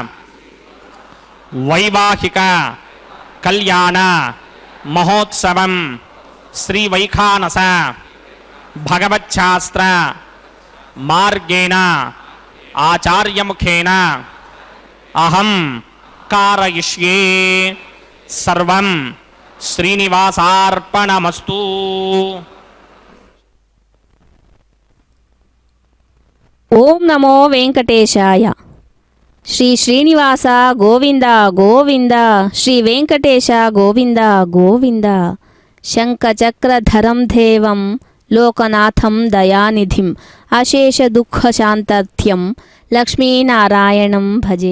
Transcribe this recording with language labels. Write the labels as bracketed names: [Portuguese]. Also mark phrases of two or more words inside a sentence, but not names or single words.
[Sanskrit] वैवाहिक कल्याण महोत्सवं श्री वैखानस भगवच्छास्त्र मार्गेण आचार्यमुखेन अहं कारयिष्ये सर्वं श्रीनिवासार्पणमस्तु। ओम नमो वेंकटेशाय। [Telugu] శ్రీ శ్రీనివాస గోవింద గోవింద, శ్రీ వెంకటేశ గోవింద గోవింద. [Sanskrit] శంఖచక్రధరం దేవం లోకనాథం దయానిధిం అశేష దుఃఖశాంతర్థ్యం లక్ష్మీనారాయణం భజే.